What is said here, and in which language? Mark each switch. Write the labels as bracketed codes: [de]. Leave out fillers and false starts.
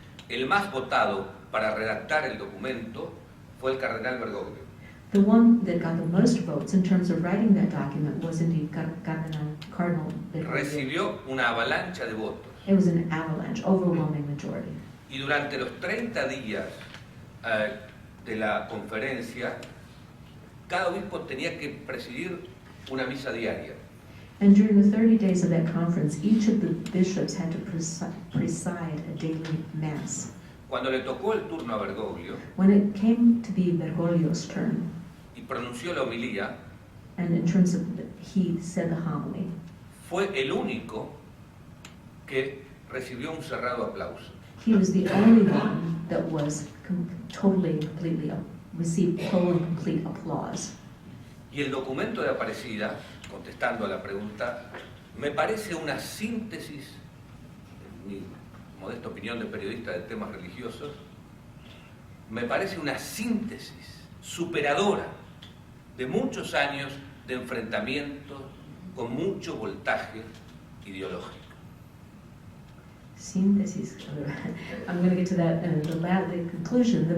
[es] El más votado para redactar el documento fue el cardenal Bergoglio. [en] The one that got the most votes in terms of writing that document was indeed Cardinal Bergoglio. [es] Recibió una avalancha de votos. [en] It was an avalanche, overwhelming majority. [es] Y durante los 30 días de la conferencia, cada obispo tenía que presidir una misa diaria. [en] And during the 30 days of that conference, each of the bishops had to preside a daily mass. [es] Cuando le tocó el turno a Bergoglio, [en] when it came to be Bergoglio's turn, [es] y pronunció la homilía, [en] and in terms of he said the homily, [es] fue el único que recibió un cerrado aplauso. [en] He was the only one that was totally and completely received total and complete applause. [es] Y el documento de Aparecida, contestando a la pregunta, me parece una síntesis, en mi modesta opinión de periodista de temas religiosos, me parece una síntesis superadora de muchos años de enfrentamiento con mucho voltaje ideológico. [en] Synthesis. I'm going to get to that the conclusion.